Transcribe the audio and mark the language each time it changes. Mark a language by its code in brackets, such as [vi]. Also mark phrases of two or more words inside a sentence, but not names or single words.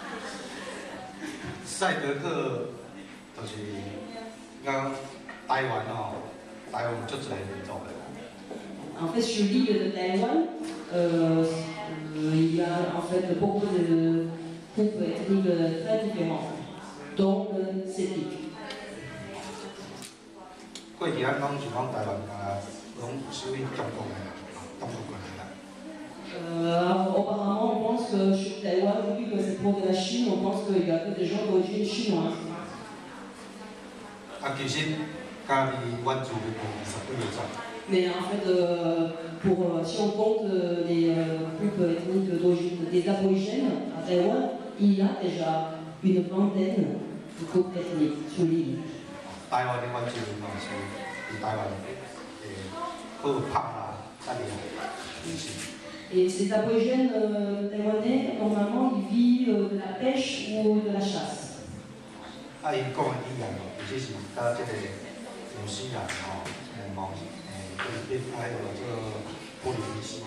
[nan] 赛德克就是讲台湾哦，台湾有足侪民族的。 [fr] En fait, sur l'île de Taïwan, il y a en fait beaucoup de groupes ethniques très différents, dont le celtique. [nan] 过去咱讲是讲台湾拢属于中国的，中国人的。 [fr] Apparemment, on pense que sur Taïwan, vu que c'est pour de la Chine, on pense qu'il y a que des gens d'origine chinoise. [nan] 其实家己原住民有20几个种。 [fr] Mais en fait, si on compte les groupes ethniques d'origine des aborigènes à Taïwan, il y a déjà une vingtaine de groupes ethniques sur l'île. [nan] 台湾的原住民哦，是台湾好拍啊，这里哦， [fr] Et ces aborigènes taïwanais, normalement, ils vivent de la pêche ou de la chasse. [nan] 伊讲的语言哦，其实是甲这个纽西兰哦，就是还有这个波利尼西亚。